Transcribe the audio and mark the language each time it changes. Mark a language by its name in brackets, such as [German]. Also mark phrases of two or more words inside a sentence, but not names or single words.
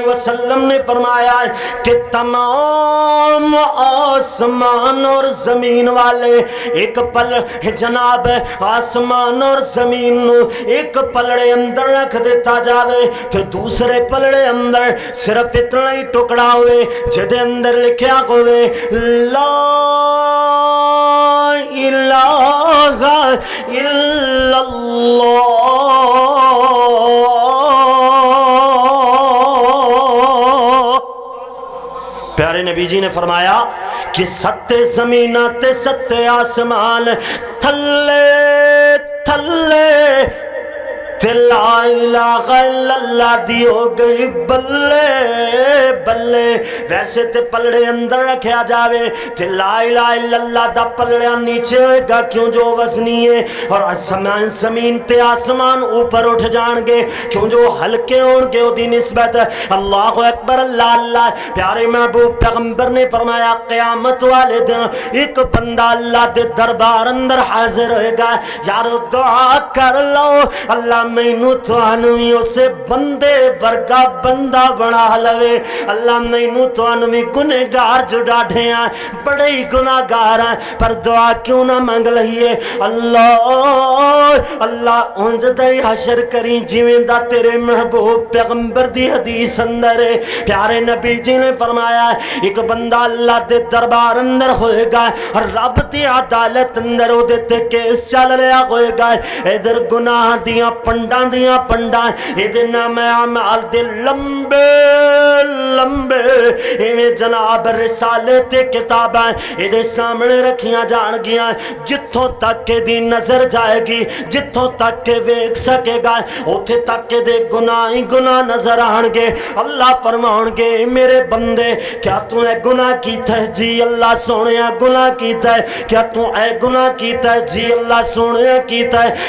[Punjabi] وسلم نے فرمایا ہے کہ تمام آسمان اور زمین والے ایک پل جناب آسمان اور زمین نو ایک پلڑے اندر رکھ دیتا جاوے کہ دوسرے پلڑے اندر صرف اتنا ہی ٹکڑا ہوئے جدے اندر لکھیا ہوئے [Arabic] لا الہ الا اللہ. [Punjabi] پیارے نبی جی نے فرمایا کہ ستے زمینہ تے ستے آسمان تھلے تھلے تے [Arabic] لا الہ الا اللہ [Punjabi] دی ہو گئی بلے بلے. ویسے تے پلڑے اندر رکھیا جاوے تے [Arabic] لا الہ الا اللہ [Punjabi] دا پلڑا نیچے ہوئے گا کیوں جو وزنی ہے اور زمین تے آسمان اوپر اٹھ جان گے کیوں جو ہلکے ہون گے او دی نسبت. [Arabic] اللہ اکبر اللہ اللہ. [Punjabi] پیارے محبوب پیغمبر نے فرمایا قیامت والے دن ایک بندہ اللہ دے دربار اندر حاضر ہوئے گا. یارو دعا کر لو اللہ مینوں تانوں ہی اسے بندے ورگا بندہ بنا لوے. اللہ مینوں تانوں بھی گنہگار جو ڈاڈھے ہیں بڑے ہی گناہگار ہیں پر دعا کیوں نہ مانگ لئیے. اللہ اللہ انج دے حشر کریں جویں دا تیرے محبوب پیغمبر دی حدیث اندر ہے. پیارے نبی جی نے فرمایا ایک بندہ اللہ دے دربار اندر ہوئے گا اور رب دی عدالت اندر او دے تے کیس چل رہا ہوئے گا. ادھر گناہ دیاں پنڈاں دیاں پنڈاں ادھر نام اعمال دے لمبے لمبے ایویں جناب رسالے تے کتاباں ادھر سامنے رکھیاں جان گیاں. جتھوں تک کہ دی نظر جائے گی جتھوں تک کہ ویکھ سکے گا اوتھے تک کہ دے گناہ ہی گناہ نظر آن گے. اللہ فرماؤں گے میرے بندے کیا تو اے گناہ کیتا ہے؟ جی اللہ سونیا گناہ کیتا ہے. کیا تو اے گناہ کیتا ہے؟ جی اللہ سونیا کیتا ہے.